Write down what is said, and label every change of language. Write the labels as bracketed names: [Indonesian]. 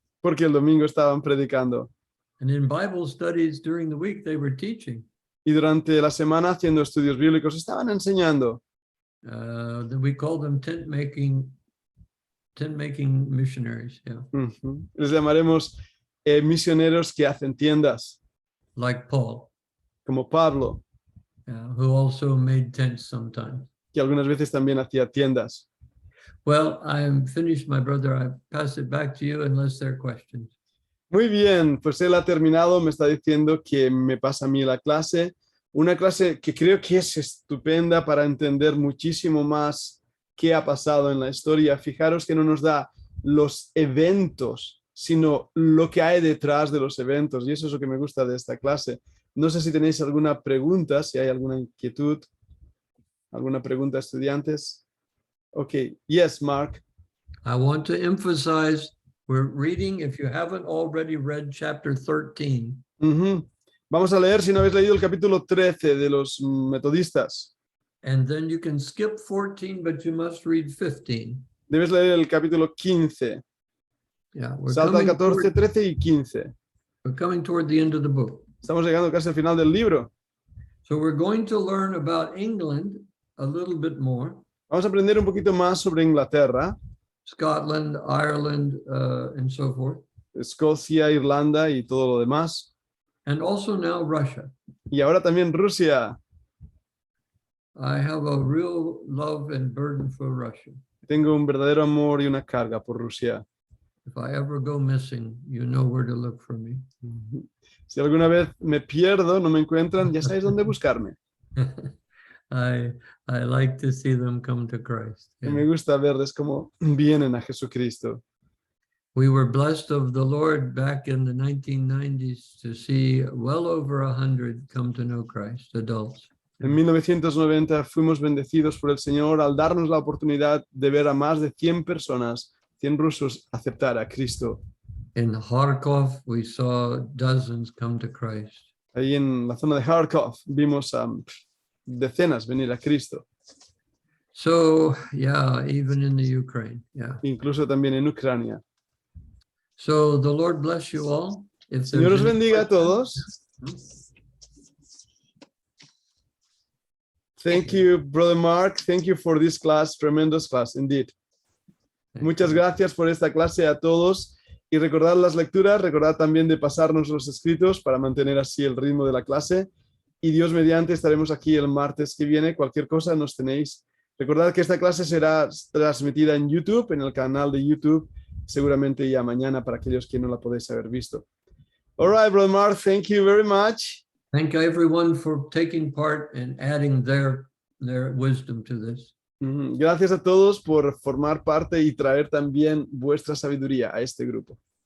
[Spanish] porque el domingo estaban predicando [English] and in Bible studies during the week they were teaching. [Spanish] y durante la semana haciendo estudios bíblicos estaban enseñando. [English] We call them tent making missionaries, yeah, Ujú. [Spanish] Les llamaremos misioneros que hacen tiendas, [English] like Paul, [Spanish] como Pablo, [English] who also made tents sometimes. [Spanish] que algunas veces también hacía tiendas. [English] Well, I'm finished, my brother. I pass it back to you unless there are questions. [Spanish] Muy bien, pues él ha terminado, me está diciendo que me pasa a mí la clase, una clase que creo que es estupenda para entender muchísimo más qué ha pasado en la historia. Fijaros que no nos da los eventos, sino lo que hay detrás de los eventos, y eso es lo que me gusta de esta clase. No sé si tenéis alguna pregunta, si hay alguna inquietud, alguna pregunta, estudiantes. [English] Okay, yes, Mark. I want to emphasize we're reading, if you haven't already read chapter 13. Ujú. [Spanish] Vamos a leer, si no habéis leído, el capítulo 13 de los metodistas. [English] And then you can skip 14, but you must read 15. [Spanish] Debes leer el capítulo 15. [English] Yeah, we're [Spanish] Salta al [English] coming, [Spanish] 14, 13 y 15. [English] we're coming toward the end of the book. [Spanish] Estamos llegando casi al final del libro. [English] So we're going to learn about England a little bit more, [Spanish] Vamos a aprender un poquito más sobre Inglaterra, [English] Scotland, Ireland, and so forth, [Spanish] Escocia, Irlanda y todo lo demás. [English] and also now Russia. [Spanish] Y ahora también Rusia. [English] I have a real love and burden for Russia. [Spanish] Tengo un verdadero amor y una carga por Rusia. [English] If I ever go missing, you know where to look for me. [Spanish] Si alguna vez me pierdo, no me encuentran, ya sabéis dónde buscarme. [English] I like to see them come to Christ. [Spanish] Y [English] Yeah. [Spanish] me gusta verles cómo vienen a Jesucristo. [English] We were blessed of the Lord back in the 1990s to see well over 100 come to know Christ, adults. [Spanish] En 1990 fuimos bendecidos por el Señor al darnos la oportunidad de ver a más de 100 personas, 100 rusos, aceptar a Cristo. [English] In Kharkov, we saw dozens come to Christ. [Spanish] Ahí en la zona de Kharkov vimos a decenas venir a Cristo, [English] So, yeah, even in the Ukraine. Yeah. [Spanish] incluso también en Ucrania. [English] So the Lord bless you all. If there's [Spanish] Señor os [English] any [Spanish] bendiga a [English] questions- [Spanish] todos. [English] Thank you, Brother Mark. Thank you for this class, tremendous class, indeed. [Spanish] Muchas gracias por esta clase a todos. Y recordad las lecturas, recordad también de pasarnos los escritos para mantener así el ritmo de la clase. Y Dios mediante estaremos aquí el martes que viene. Cualquier cosa nos tenéis. Recordad que esta clase será transmitida en YouTube, en el canal de YouTube, seguramente ya mañana para aquellos que no la podéis haber visto. [English] All right, Brother Mark, thank you very much. Thank you everyone for taking part and adding their wisdom to this. [Spanish] Gracias a todos por formar parte y traer también vuestra sabiduría a este grupo.